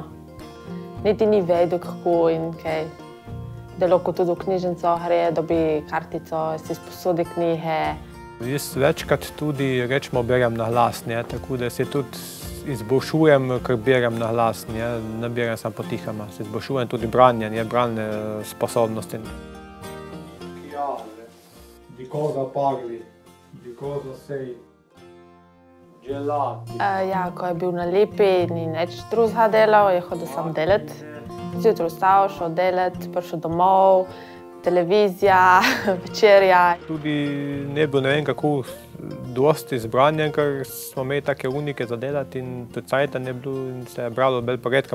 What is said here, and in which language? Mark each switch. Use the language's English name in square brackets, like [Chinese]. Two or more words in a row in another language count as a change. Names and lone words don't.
[Slovenian] Niti ni vedel, kako in kaj. Da lahko tudi v knjižnico gre, dobi kartico, si sposodi knjige. Jaz večkrat tudi, rečemo, berem na glas, ne, tako da se tudi izboljšujem, ker berem na glas, ne berem samo potihoma. Se izboljšujem tudi branje, ne, bralne sposobnosti. [Italian] Di cosa parli? Di cosa sei? [Slovenian] Ja, ko je bil na Lipi, ni nič drugega delal, je hodil sam delat. Zjutraj vstal, šel delat, prišel domov, televizija, večerja. Tudi ne bilo ne vem kako dosti zbranja, ker smo imeli take unike za delati in tudi cajta ne bilo in se je bralo bolj po redkam.